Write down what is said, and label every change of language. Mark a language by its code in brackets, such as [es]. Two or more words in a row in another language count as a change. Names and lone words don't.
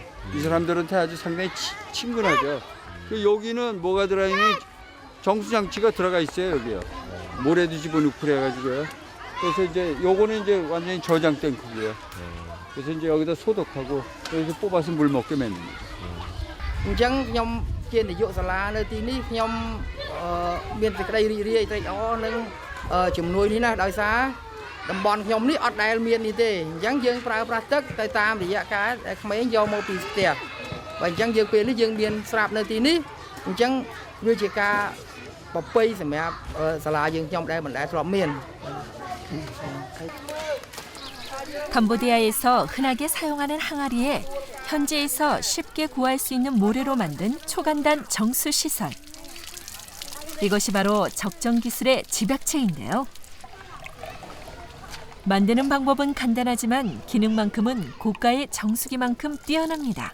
[ko] 이 사람들한테 아주 상당히 친근하죠. 여기는 뭐가 들어있는 정수장치가 들어가 있어요. 여기요. 모래도 집어넣고 그래가지고요. 그래서 이제 요거는 이제 완전히 저장 탱크고요. 그래서 이제 여기다 소독하고 여기서 뽑아서 물 먹게 만든 거죠. [km] អញ្ចឹងខ្ញុំជានាយកសាលានៅទីនេះខ្ញុំមានសេចក្តីរីករាយត្រេកអរនឹងជំនួយនេះណាដោយសារតំបន់ខ្ញុំនេះអត់ដែលមាននេះទេអញ្ចឹងយើងប្រើប្រាស់ទឹកទៅតាមរយៈការដែលក្មេងយកមកពីផ្ទះបើអញ្ចឹងយើងពេលនេះយើងមានស្រាប់នៅទីនេះអញ្ចឹងវាជាការប្រពៃសម្រាប់សាលាយើងខ្ញុំដែលមិនដែលធ្លាប់មាន [ko] 캄보디아에서 흔하게 사용하는 항아리에 현지에서 쉽게 구할 수 있는 모래로 만든 초간단 정수시설. 이것이 바로 적정기술의 집약체인데요. 만드는 방법은 간단하지만 기능만큼은 고가의 정수기만큼 뛰어납니다.